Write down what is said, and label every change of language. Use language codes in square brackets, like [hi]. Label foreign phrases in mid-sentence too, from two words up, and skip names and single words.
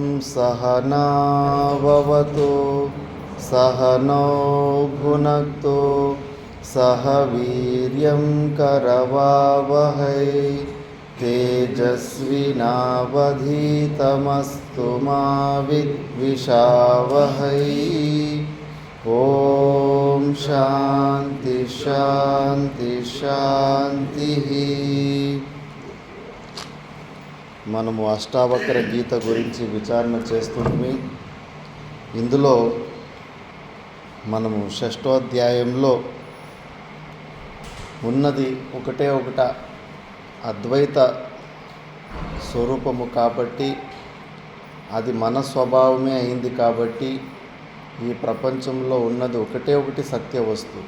[sa] सहनाववतु सहनौ भुनक्तु सह वीर्यं करवावहै तेजस्विनावधीतमस्तु मा विद्विषावहै। ఓం శాంతి శాంతి శాంతి. [te] మనము అష్టావక్ర గీత గురించి విచారణ చేస్తున్నాము. ఇందులో మనము 6వ అధ్యాయంలో ఉన్నది ఒకటే అద్వైత స్వరూపము కాబట్టి, అది మన స్వభావమే అయింది కాబట్టి ఈ ప్రపంచంలో ఉన్నది ఒకటి సత్య వస్తువు.